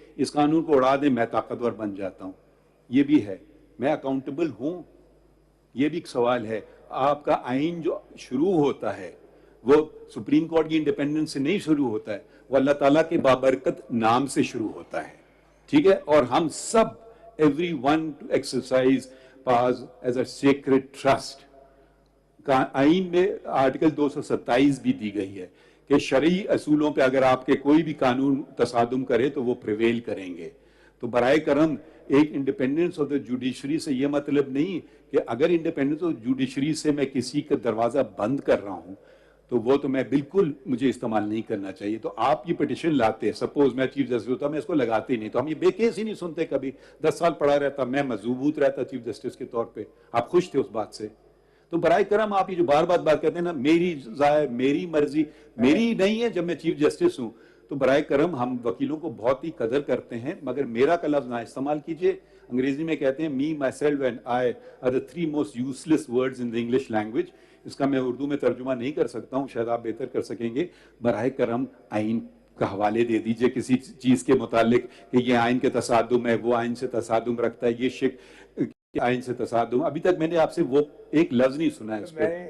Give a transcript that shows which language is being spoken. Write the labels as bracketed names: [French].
[Urdu] اس قانون کو اڑا دیں, میں طاقتور بن جاتا ہوں. یہ بھی ہے, میں اکاؤنٹیبل ہوں, یہ بھی ایک سوال ہے. آپ کا آئین جو شروع ہوتا ہے وہ سپریم کورٹ کی انڈیپینڈنس سے نہیں شروع ہوتا ہے, وہ اللہ تعالیٰ کے بابرکت نام سے شروع ہوتا ہے, ٹھیک ہے. اور ہم سب [English] everyone to exercise powers as a sacred trust. [Urdu] آئین میں آرٹیکل 227 بھی دی گئی ہے کہ شرعی اصولوں پہ اگر آپ کے کوئی بھی قانون تصادم کرے تو وہ پریویل کریں گے. تو برائے کرم ایک انڈیپینڈنس آف دا جوڈیشری سے یہ مطلب نہیں کہ اگر انڈیپینڈنس آف جوڈیشری سے میں کسی کا دروازہ بند کر رہا ہوں تو وہ تو میں بالکل مجھے استعمال نہیں کرنا چاہیے. تو آپ یہ پٹیشن لاتے, سپوز میں چیف جسٹس ہوتا, میں اس کو لگاتے ہی نہیں, تو ہم یہ بے کیس ہی نہیں سنتے کبھی. 10 سال پڑھا رہتا, میں مضبوط رہتا چیف جسٹس کے طور پہ. آپ خوش تھے اس بات سے. تو برائے کرم آپ یہ جو بار بات کہتے ہیں نا, میری ذائع, میری مرضی, میری نہیں ہے جب میں چیف جسٹس ہوں. تو برائے کرم ہم وکیلوں کو بہت ہی قدر کرتے ہیں, مگر میرا کا لفظ نہ استعمال کیجئے. انگریزی میں کہتے ہیں [English] me, myself and I are the 3 most useless words in the English language. [Urdu] اس کا میں اردو میں ترجمہ نہیں کر سکتا ہوں, شاید آپ بہتر کر سکیں گے. براہ کرم آئین کا حوالے دے دیجئے کسی چیز کے متعلق کہ یہ آئین کے تصادم ہے, وہ آئین سے تصادم رکھتا ہے, یہ شک آئین سے تصادم. ابھی تک میں نے آپ سے وہ ایک لفظ نہیں سنا ہے اس پہ.